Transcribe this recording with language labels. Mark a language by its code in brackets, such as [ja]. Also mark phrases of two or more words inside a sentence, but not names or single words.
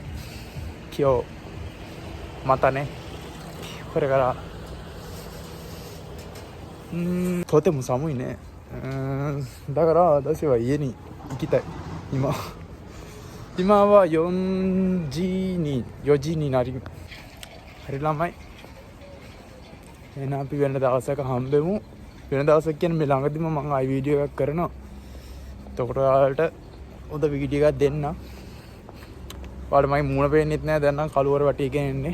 [ja] 今日またね。これからとても寒いね。だから私は家に行きたい。今は4時になり [si] හරි ළමයි. එහෙනම් අපි වෙන දවසක හම්බෙමු. වෙන දවසක් කියන්නේ මේ ළඟදිම මම ආයි වීඩියෝ එකක් කරනවා. එතකොට ඔයාලට උද වීඩියෝ එකක් දෙන්න. ඔයාලට මගේ මූණ පේන්නෙත් නෑ. දැන් නම් කළුවර වටේගෙන ඉන්නේ.